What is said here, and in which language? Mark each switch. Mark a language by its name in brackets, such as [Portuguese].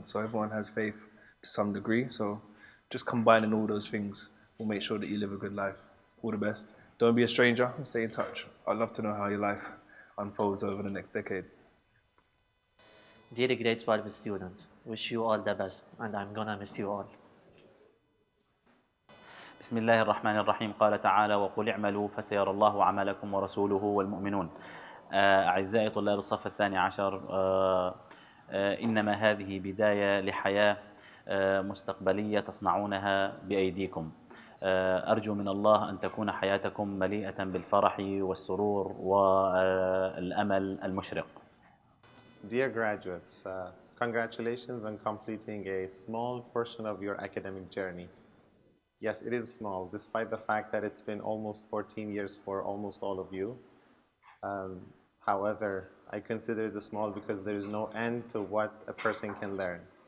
[English] So everyone has faith to some degree. So just combining all those things will make sure that you live a good life. All the best. Don't be a stranger and stay in touch. I'd love to know how your life unfolds over the next decade. Dear grade 12 students, wish you all the best, and I'm gonna miss you all. [Arabic] بسم الله الرحمن الرحيم. قال تعالى: وقل اعملوا فسيرى الله عملكم ورسوله والمؤمنون. أعزائي طلاب الصف الثاني عشر، إنما هذه بداية لحياة مستقبلية تصنعونها بأيديكم. أرجو من الله أن تكون حياتكم مليئة بالفرح والسرور والأمل المشرق. [English] Dear graduates, congratulations on completing a small portion of your academic journey. Yes, it is small, despite the fact that it's been almost 14 years for almost all of you. However, I consider it small because there is no end to what a person can learn.